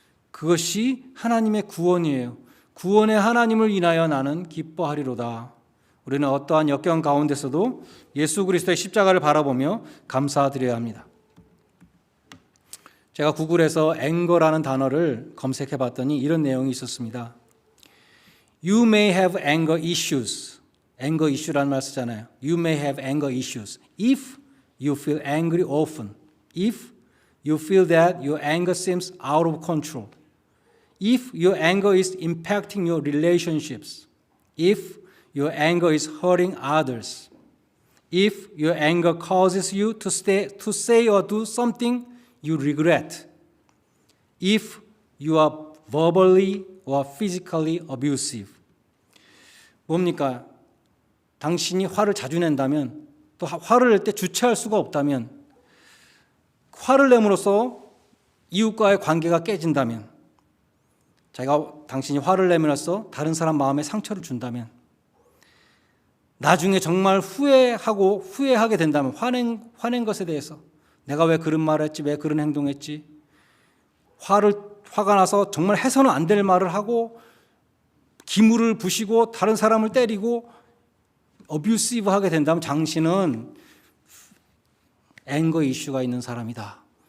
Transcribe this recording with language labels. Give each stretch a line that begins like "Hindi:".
Korean: 그것이 하나님의 구원이에요. 구원의 하나님을 인하여 나는 기뻐하리로다. 우리는 어떠한 역경 가운데서도 예수 그리스도의 십자가를 바라보며 감사드려야 합니다. 제가 구글에서 앵거라는 단어를 검색해 봤더니 이런 내용이 있었습니다.
English: You may have anger issues.
Korean: anger issue라는 말 쓰잖아요.
English: You may have anger issues if you feel angry often. If you feel that your anger seems out of control. If your anger is impacting your relationships. If your anger is hurting others. If your anger causes you to say or do something you regret. If you are verbally or physically abusive.
Korean: 뭡니까? 당신이 화를 자주 낸다면, 또 화를 낼 때 주체할 수가 없다면, 화를 내므로써 이웃과의 관계가 깨진다면, 당신이 화를 내므로써 다른 사람 마음에 상처를 준다면, 나중에 정말 후회하게 된다면, 화낸 것에 대해서 내가 왜 그런 말을 했지, 왜 그런 행동했지, 화가 나서 정말 해서는 안 될 말을 하고 기물을 부시고 다른 사람을 때리고 어뷰시브하게 된다면 당신은 앵거 이슈가 있는 사람이다.